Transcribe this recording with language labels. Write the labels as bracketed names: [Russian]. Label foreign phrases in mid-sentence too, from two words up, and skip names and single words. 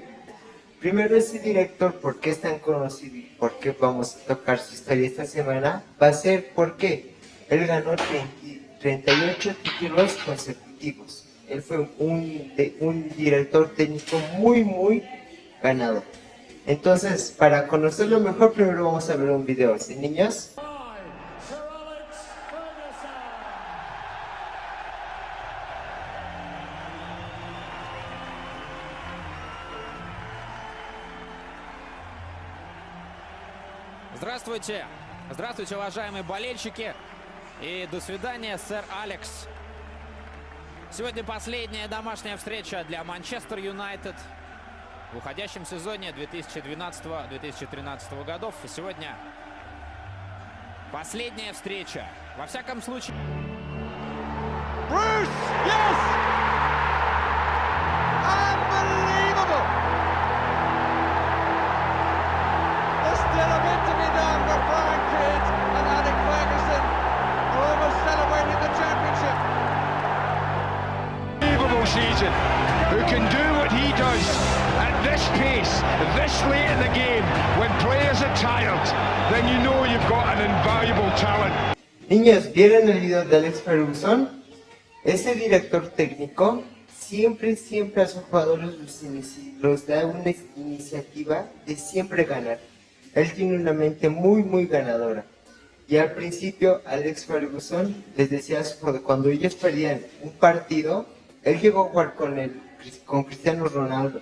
[Spanish] Primero, ese director, ¿por qué es tan conocido y por qué vamos a tocar su historia esta semana? Va a ser porque él ganó 38 títulos consecutivos. Él fue un director técnico muy, muy ganador. Entonces, para conocerlo mejor, primero vamos a ver un video, ¿sí, niños? [Russian] Здравствуйте! Здравствуйте, уважаемые болельщики! И до свидания, сэр Алекс! Сегодня последняя домашняя встреча для Манчестер Юнайтед в уходящем сезоне 2012-2013 годов. И сегодня последняя встреча. Во всяком случае... [English] Bruce! Yes! Unbelievable! There's still a bit to be done, but Brian Kidd and Alex Ferguson are almost celebrating the championship. Unbelievable season. Who can do what he does at this pace, this late in the game, when players are tired, then you know you've got an invaluable talent. [Spanish] Niños, ¿vieron el video de Alex Ferguson? Ese director técnico siempre a sus jugadores los da una iniciativa de siempre ganar. Él tiene una mente muy ganadora. Y al principio, Alex Ferguson les decía a sus jugadores, cuando ellos perdían un partido, él llegó a jugar con Cristiano Ronaldo.